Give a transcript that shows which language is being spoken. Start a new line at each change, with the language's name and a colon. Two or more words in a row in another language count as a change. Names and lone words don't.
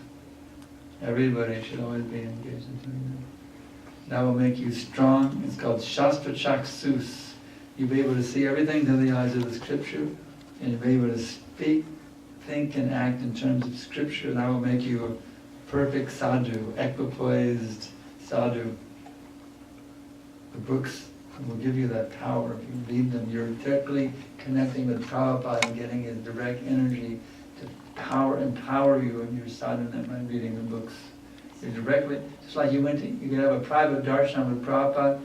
English: Everybody should always be engaged in doing that. That will make you strong. It's called
Sanskrit: Shastra Chaksus.
English: You'll be able to see everything through the eyes of the scripture, and you'll be able to speak, think, and act in terms of scripture. That will make you a perfect sadhu, equipoised sadhu. The books will give you that power if you read them. You're directly connecting with Prabhupada and getting his direct energy to empower you in your sadhana by reading the books. You're directly, just like you could have a private darshan with Prabhupada.